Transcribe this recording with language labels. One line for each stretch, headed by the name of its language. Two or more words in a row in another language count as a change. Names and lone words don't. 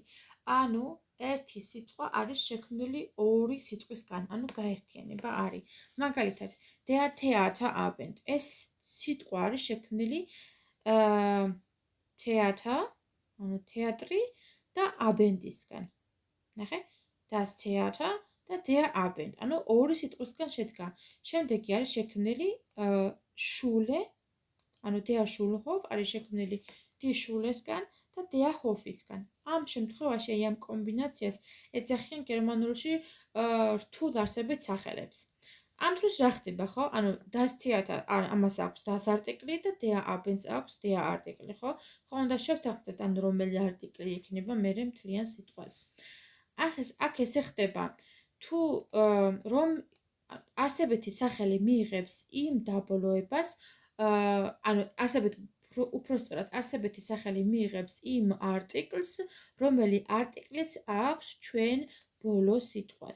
Georgian: ანუ ერთი სიტყვა არის შექმნილი ორი სიტყვისგან, ანუ გაერთიანება არის. მაგალითად,
German: der Theaterabend.
Georgian: ეს სიტყვა არის შექმნილი theater, ანუ თეატრი და abendისგან. ნახე,
German: das Theater და der Abend.
Georgian: ანუ ორი სიტყვისგან შედგა. შემდეგი არის შექმნილი Schule, ანუ
German: der Schulhof
Georgian: არის შექმნილი
German: die Schules
Georgian: გან და
German: der Hof
Georgian: ისგან. ამ შემთხვევაში ამ კომბინაციას ეძახიან გერმანულში რთულ არსებით სახელებს. ამ დროს რა ხდება, ხო? ანუ
German: das Theater
Georgian: ამას აქვს das არტიკლი და
German: der Abend
Georgian: აქვს der არტიკლი, ხო? ხო, უნდა შევთანხმდეთ, ან რომელი არტიკლი იქნება მერე მთლიან სიტყვას. აქ ესე ხდება, თუ რომ არსებითი სახელი მიიღებს იმ დაბოლოებას, ანუ უпростоრად არსებითი სახელი მიიღებს იმ არტიკლს, რომელი არტიკლიც აქვს ჩვენ ბოლო სიტყვას.